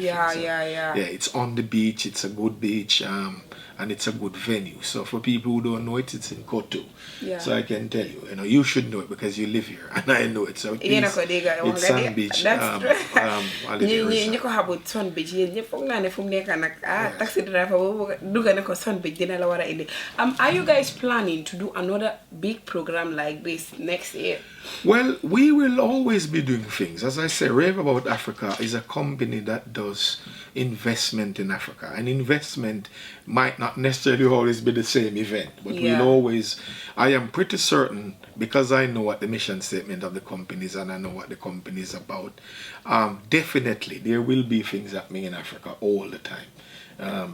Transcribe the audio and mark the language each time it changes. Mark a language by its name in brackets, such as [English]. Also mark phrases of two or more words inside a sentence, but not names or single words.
[English] Yeah, it's on the beach. It's a good beach, and it's a good venue. So for people who don't know it, it's in Kotu. So I can tell you, you should know it because you live here, and I know it. So it's Sand Beach. That's true. You ko habut Sand Beach. [Wolof] You foog naa ne fu mu nekk nag [English] taxi driver [Wolof] boobu dugga ne ko Sand Beach dina la war a indi. [English] Are you guys planning to do another big program like this next year? Well, we will always be doing things. As I say, Rave About Africa is a company that does investment in Africa. And investment might not necessarily always be the same event, but we'll always, I am pretty certain, because I know what the mission statement of the company is and I know what the company is about, definitely there will be things happening in Africa all the time.